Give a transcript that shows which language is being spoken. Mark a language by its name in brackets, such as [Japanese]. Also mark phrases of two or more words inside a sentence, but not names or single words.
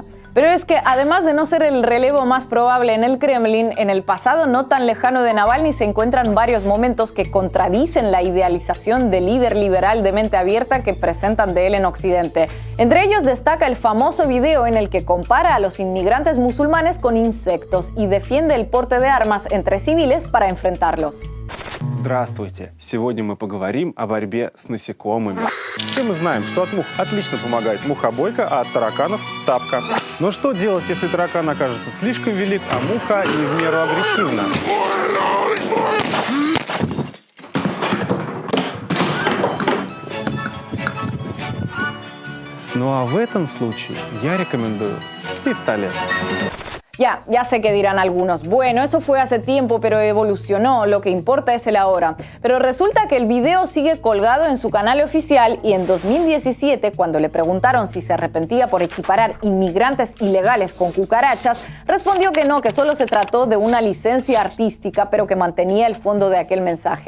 [Spanish] Pero es que, además de no ser el relevo más probable en el Kremlin, en el pasado no tan lejano de Navalny se encuentran varios momentos que contradicen la idealización del líder liberal de mente abierta que presentan de él en Occidente. Entre ellos destaca el famoso video en el que compara a los inmigrantes musulmanes con insectos y defiende el porte de armas entre civiles para enfrentarlos. [Russian] Здравствуйте! Сегодня мы поговорим о борьбе с насекомыми. Все мы знаем, что от мух отлично помогает мухобойка, а от тараканов – тапка. Но что делать, если таракан окажется слишком велик, а муха не в меру агрессивна? Ну а в этом случае я рекомендую пистолет. [Spanish] Ya sé que dirán algunos, bueno, eso fue hace tiempo, pero evolucionó, lo que importa es el ahora. Pero resulta que el video sigue colgado en su canal oficial y en 2017, cuando le preguntaron si se arrepentía por equiparar inmigrantes ilegales con cucarachas, respondió que no, que solo se trató de una licencia artística, pero que mantenía el fondo de aquel mensaje.